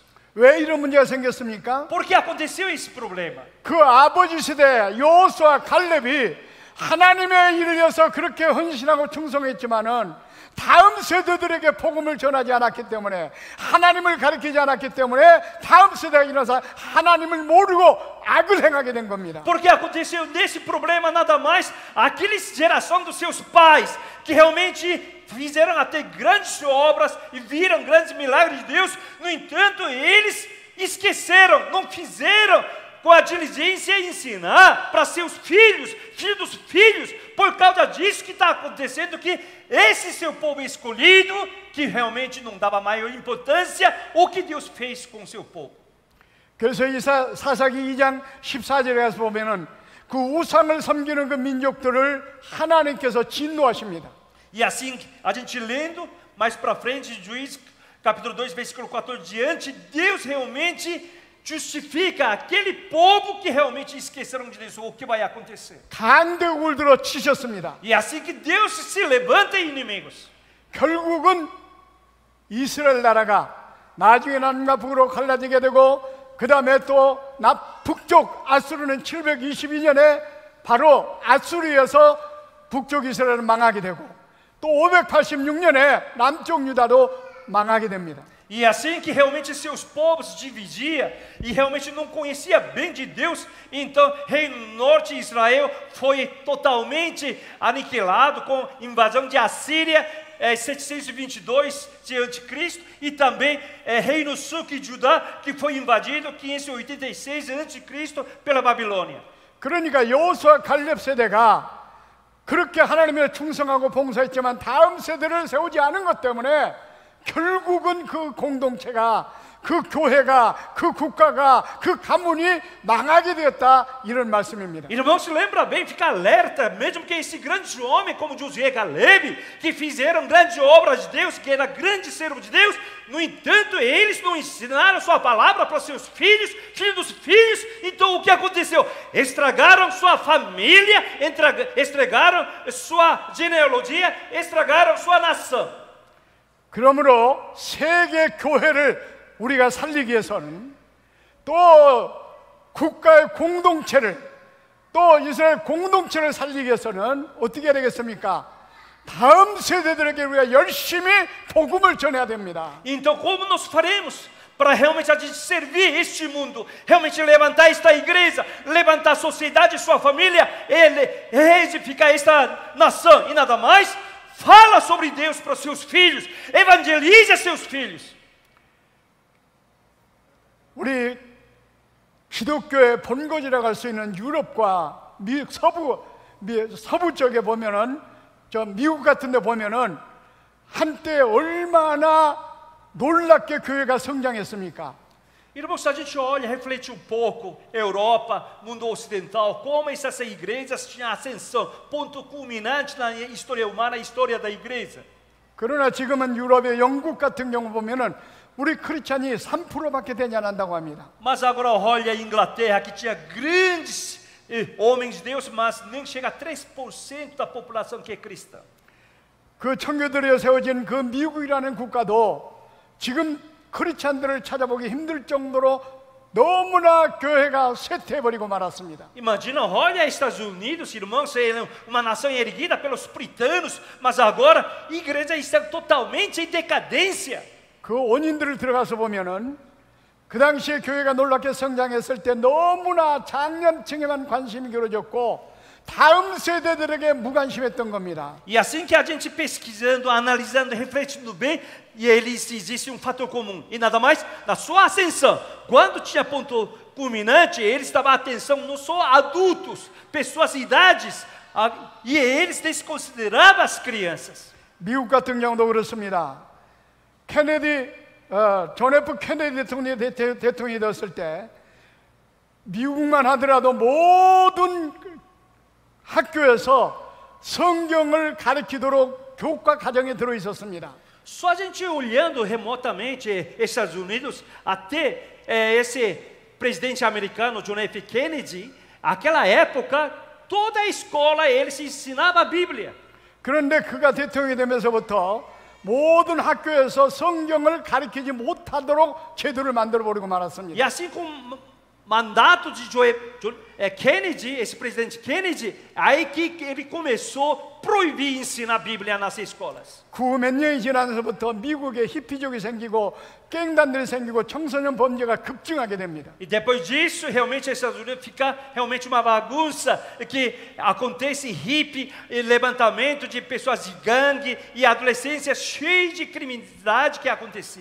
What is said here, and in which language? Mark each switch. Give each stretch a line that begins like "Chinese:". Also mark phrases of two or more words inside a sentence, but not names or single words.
Korean: 왜 이런 문제가 생겼습니까?
Portuguese: Por que aconteceu esse problema?
Korean: 그 아버지 세대 여호수아 갈렙이 하나님의 일을 위해서 그렇게 헌신하고 충성했지만은 다음 세대들에게 복음을 전하지 않았기 때문에, 하나님을 가르치지 않았기 때문에 다음 세대가 일어나서 하나님을 모르고 악을 행하게 된 겁니다.
Portuguese: Porque aconteceu nesse problema nada mais aquela geração dos seus pais que realmente fizeram até grandes obras e viram grandes milagres de Deus. No entanto, eles esqueceram, não fizeram com a diligência ensinar para seus filhos, filhos dos filhos. Por causa disso que está acontecendo, que esse seu povo escolhido, que realmente não dava maior importância o que Deus fez com o seu povo.
Korean: 그래서 이 사사기 2장 14절에 가서 보면은 그 우상을 섬기는 그 민족들을 하나님께서 진노하십니다.
Portuguese: E assim, a gente lendo mais para frente, Juízes capítulo 2, versículo 14 diante, Deus realmente justifica aquele povo que realmente esqueceram de Deus, o que vai acontecer.
Korean: 강대국을 들어 치셨습니다.
Portuguese: E assim que Deus se levanta em inimigos.
Korean: 결국은 이스라엘 나라가 나중에 남과 북으로 갈라지게 되고, 그 다음에 또 북쪽 아수르는 722년에 바로 아수르에서 북쪽 이스라엘은 망하게 되고, 또 586년에 남쪽 유다도 망하게 됩니다.
Portuguese: E assim que realmente seus povos se dividiam e realmente não conhecia bem de Deus, então o reino norte de Israel foi totalmente aniquilado com invasão de Assíria, 722 de Anticristo, e também reino sul de Judá, que foi invadido 586 Anticristo pela Babilônia.
Korean: 그러니까 여호수아 갈렙 세대가 그렇게 하나님에 충성하고 봉사했지만 다음 세대를 세우지 않은 것 때문에 결국은 그 공동체가, 그 교회가, 그 국가가, 그 가문이 망하게 되었다, 이런 말씀입니다.
Portuguese: Irmão, se lembra bem, fica alerta, mesmo que esse grande homem como Josué e Caleb, que fizeram grandes obras de Deus, que era grande servo de Deus, no entanto, eles não ensinaram sua palavra para seus filhos, filhos dos filhos. Então o que aconteceu? Estragaram sua família, estragaram sua genealogia, estragaram sua nação.
Korean: 그러므로 세계 교회를 우리가 살리기 위해서는, 또 국가의 공동체를, 또 이스라엘 공동체를 살리기 위해서는 어떻게 해야 되겠습니까? 다음 세대들에게 우리가 열심히 복음을 전해야 됩니다.
Portuguese: Então como nós faremos para realmente a gente servir este mundo, realmente levantar esta igreja, levantar a sociedade e sua família, reedificar esta nação e nada mais? Fala sobre Deus para os seus filhos, evangelize seus filhos.
Korean: 우리 기독교의 본거지라고 할 수 있는 유럽과 서부 쪽에 보면은, 저 미국 같은 데 보면은 한때 얼마나 놀랍게 교회가 성장했습니까?
Portuguese: Irmãos, se a gente olha, reflete um pouco, Europa, mundo ocidental, como essas igrejas tinham ascensão, ponto culminante na história humana, na história da igreja.
Korean: 그러나 지금은 유럽의 영국 같은 경우 보면은 우리 크리스찬이 3%밖에 되지 않는다고 합니다.
Portuguese: Mas agora olha a Inglaterra, que tinha grandes homens de Deus, mas nem chega a 3% da população que é cristã.
Korean: 그 청교도에 세워진 그 미국이라는 국가도 지금 크리스찬들을 찾아보기 힘들 정도로 너무나 교회가 쇠퇴해버리고 말았습니다.
Portuguese: Imagina, olha Estados Unidos, irmãos, é uma nação erguida pelos puritanos, mas agora a igreja está totalmente em decadência.
Korean: 그 원인들을 들어가서 보면은 그 당시에 교회가 놀랍게 성장했을 때 너무나 장년층에만 관심이 기울어졌고 다음 세대들에게 무관심했던 겁니다.
Portuguese: E assim que a gente pesquisando, analisando, refletindo bem, e eles existe um fator comum, e nada mais, na sua ascensão, quando tinha ponto culminante, eles davam atenção não só a adultos, pessoas idades, e eles desconsideravam as crianças.
Korean: 미국 같은 경우도 그렇습니다. 존 F 케네디 대통령이 되었을 때 미국만 하더라도 모든 학교에서 성경을 가르치도록 교과 과정에 들어 있었습니다.
Portuguese: Só a gente olhando remotamente Estados Unidos, até esse presidente americano, John F. Kennedy, aquela época, toda a escola eles ensinavam a Bíblia.
Korean: 그런데 그가 대통령이 되면서부터 모든 학교에서 성경을 가르치지 못하도록 제도를 만들어버리고
Portuguese: E
Korean: 말았습니다.
Portuguese: assim com o mandato de John Kennedy, esse presidente Kennedy, aí que ele começou a proibir ensinar a Bíblia nas escolas.
Korean: 그 몇 년이 지나면서부터 미국에 히피족이 생기고 갱단들이 생기고 청소년 범죄가 급증하게 됩니다.
Portuguese: E depois disso, realmente, os Estados Unidos fica realmente uma bagunça, que acontece hippie, levantamento de pessoas de gangue e adolescência cheia de criminalidade que acontecia.